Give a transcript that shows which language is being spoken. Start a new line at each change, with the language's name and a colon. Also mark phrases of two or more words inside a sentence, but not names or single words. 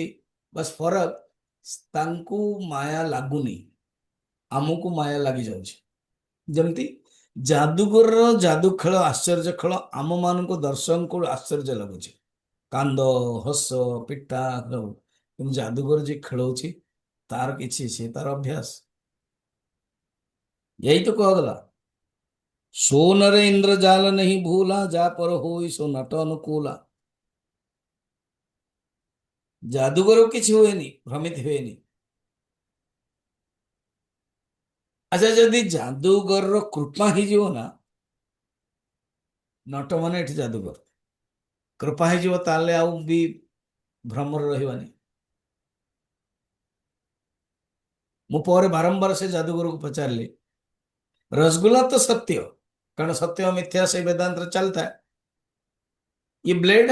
Odia: ବାସ୍ ଫରକ ତାଙ୍କୁ ମାୟା ଲାଗୁନି, ଆମକୁ ମାୟା ଲାଗିଯାଉଛି। ଯେମିତି ଯାଦୁଗରର ଯାଦୁ ଖେଳ ଆଶ୍ଚର୍ଯ୍ୟ ଖେଳ ଆମ ମାନଙ୍କୁ ଦର୍ଶକଙ୍କୁ ଆଶ୍ଚର୍ଯ୍ୟ ଲାଗୁଛି, କାନ୍ଦ ହସ ପିଟା ସବୁ। କିନ୍ତୁ ଯାଦୁଗର ଯିଏ ଖେଳଉଛି ତାର କିଛି, ସେ ତାର ଅଭ୍ୟାସ।
Hindi: यही तो କୁହାଗଲା, सोनरे इंद्रजाल नहीं भूला, जा पर होई सो नट अनुकूला।
Odia: जादूगर କିଛି ହୁଏନି, ଭ୍ରମିତ ହୁଏନି। ଆଚ୍ଛା, ଯଦି ଯାଦୁଗରର କୃପା ହେଇଯିବ ନା, ନଟ ମାନେ ଏଠି ଯାଦୁଗର କୃପା ହେଇଯିବ, ତାହେଲେ ଆଉ ବି ଭ୍ରମରେ ରହିବାନି। ମୁଁ ପରେ ବାରମ୍ବାର ସେ ଯାଦୁଗରକୁ ପଚାରିଲି, ରସଗୁଲା ତ ସତ୍ୟ, କାରଣ ସତ୍ୟ ମିଥ୍ୟା ସେଇ ବେଦାନ୍ତରେ ଚାଲିଥାଏ, ଇଏ ବ୍ଲେଡ?